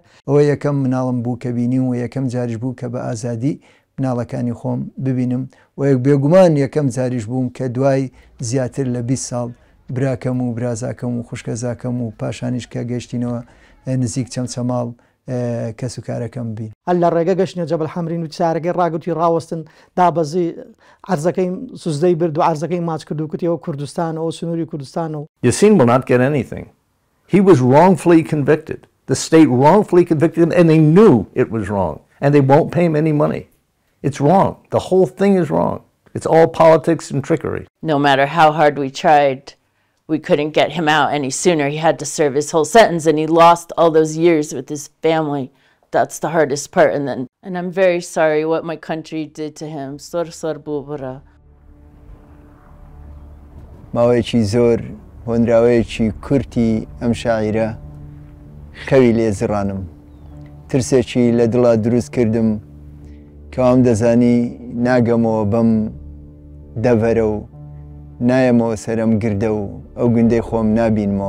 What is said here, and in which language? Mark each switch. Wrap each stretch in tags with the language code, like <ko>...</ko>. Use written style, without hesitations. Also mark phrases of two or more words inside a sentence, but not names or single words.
<ckb>ئەوە یەکەم مناڵم بوو کە بینیم و یەکەم جاریش بوو کە بە ئازادی مناڵەکانی خۆم ببینم و بێگومان یەکەم جاریش بووم کە دوای زیاتر لە 20 ساڵ براکەم و برازاکەم و خوشکەزاکەم و پاشانیش کە گەشتینەوە نزیک چەمچەماڵ کەس و کارەکەم بین. هەر لە ڕێگە گەشتنە جەبل حەمرین و چارەکەی ڕاگوتی ڕاوەستن دابەزی عەرزەکەی سوزدەی برد و عەرزەکەی ماچ کرد و کوتی ئەو کوردستانەوە سنووری کوردستانەوە.</ckb> <en>Yasin will not get anything. He was wrongfully convicted. The state wrongfully convicted him and they knew it was wrong and they won't pay him any money. It's wrong. The whole thing is wrong. It's all politics and trickery. No matter how hard we tried, we couldn't get him out any sooner. He had to serve his whole sentence and he lost all those years with his family. That's the hardest part. And I'm very sorry what my country did to him.</en> <ckb>Sor bubara. ماوەیەکی زۆر هۆنراوەیەکی کورتی ئەم شاعیرە خەوی لێزڕانم، ترسێکی لە دڵا دروست کردم کە ئەم دەزانی ناگەمەوە بەم دەڤەرە و نایەمەوە سەرم گردە و ئەو گوندەی خۆم نابینمەوە.</ckb>